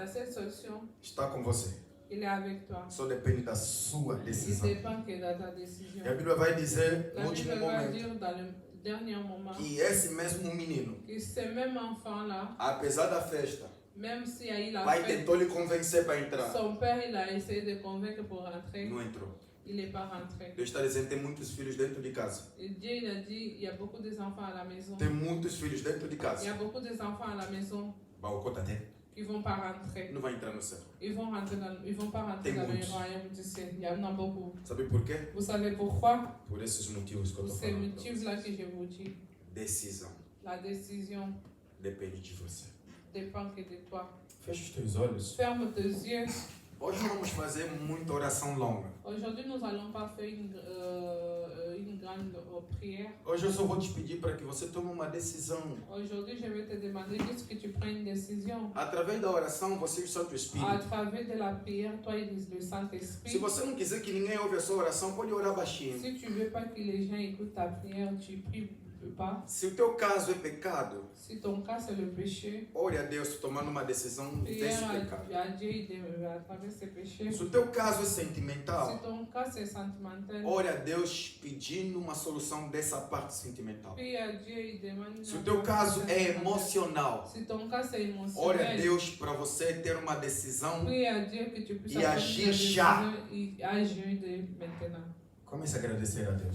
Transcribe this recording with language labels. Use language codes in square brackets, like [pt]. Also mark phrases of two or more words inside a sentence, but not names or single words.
[fr] seule solution, [pt] está com você. [fr] il est avec toi. [pt] Só depende da sua [fr] Il [pt] decisão. [fr] dépend que de ta décision. [pt] E a Bíblia vai dizer, [fr] La [pt] no último [fr] Bible va [pt] momento, [fr] dire dans le dernier moment [pt] que esse mesmo menino, [fr] que ce même enfant-là, [pt] apesar da festa, [fr] même s'il y a eu la [pt] pai [fr] fête, [pt] tentou lhe convencer para entrar. [fr] son père il a essayé de convaincre pour rentrer, [pt] Não entrou. [fr] il n'est pas rentré. [pt] Deus está dizendo, tem muitos filhos dentro de casa. [fr] Et Dieu il a dit, il y a beaucoup d'enfants à la maison. [pt] Tem muitos filhos dentro de [fr] Il y [pt] casa. [fr] a beaucoup d'enfants à la maison [pt] Baokota tem. [fr] qui ne vont pas rentrer. [pt] Não vai entrar no céu. [fr] Ils ne vont pas rentrer [pt] Tem [fr] dans le [pt] muitos. [fr] royaume du ciel. Il y en a beaucoup. [pt] Sabe por quê? [fr] Vous savez pourquoi? [pt] Por esses motivos que eu [fr] Pour [pt] estou [fr] ces [pt] falando. [fr] motifs-là que je vous dis. [pt] Decisão [fr] La décision [pt] depende de você. [fr] dépend que de toi. [pt] Feche os teus olhos. [fr] Ferme tes yeux. [pt] Hoje não vamos fazer muita oração longa. [fr] Aujourd'hui, nous n'allons pas faire une grande prière. [pt] Hoje eu só vou te pedir para que você tome uma decisão. [fr] Aujourd'hui, je vais te demander juste que tu prennes une décision. [pt] Através da oração, você e o Santo [fr] À [pt] Espírito. [fr] travers de la prière, toi et le [pt] Se [fr] Saint-Esprit. [pt] você não quiser que ninguém ouve a sua oração, pode orar baixinho. [fr] Si tu ne veux pas que les gens écoutent ta prière, tu pries peux pas. [pt] Se o teu caso é pecado, [fr] Si ton cas c'est le péché, [pt] ore a Deus tomando uma decisão desse [fr] prière [pt] pecado. [fr] à Dieu à travers ces péchés. [pt] Se o teu caso é [fr] Si [pt] sentimental, [fr] ton cas c'est sentimental, [pt] ore a Deus pedindo uma solução dessa parte sentimental. [fr] prie à Dieu et demande. [pt] Se o teu caso é emocional, [fr] Si ton cas c'est [pt] ore a [fr] émotionnel, [pt] Deus para você ter uma decisão. [fr] prie à Dieu que tu puisses [pt] E [fr] avoir [pt] agir [fr] une [pt] já. [fr] décision et agir maintenant. [pt] Comece a agradecer a Deus.